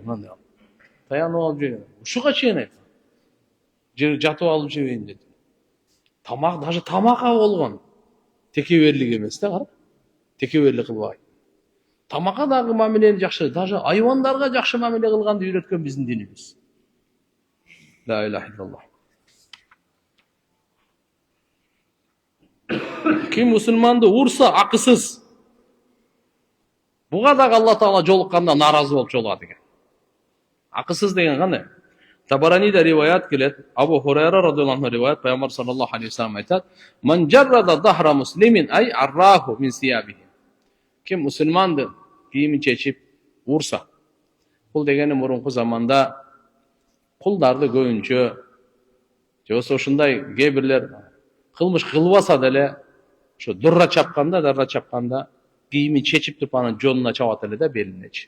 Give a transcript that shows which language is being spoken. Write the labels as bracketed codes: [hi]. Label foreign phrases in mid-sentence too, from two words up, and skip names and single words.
[ky] Мындай. Таянып алып жеген. Ушуга чейин айткан. Жер жатып алып жебейм деди. Тамак даже тамакка болгон текеберлик эмес да, кара. Текеберлик кылбайт. Тамакка дагы мамилени жакшы, даже айвандарга жакшы мамиле кылганды үйрөткөн биздин динибиз. [ar] لا إله إلا الله. [ky] Ким мусулманды урса акысыз, буга дагы Алла Таала жолукканда наразы болуп жолугат экен. Акысыз деген кандай? Табаранида риваят келет. Абу Хурайра [ar] رضي الله عنه [ky] риваят, Пайгамбар [ar] صلى الله عليه وسلم [ky] айтат: [ar] "من جرد ظهر مسلم أي عراه من ثيابه." [ky] Ким мусулманды кийимин чечип урса. Бул дегени мурунку заманда кулдарды көбүнчө жобосо ушундай кээ бирлер кылмыш кылбаса деле ошо дарра чапканда кийимин чечип туруп анын жонуна чабат эле да, белинечи.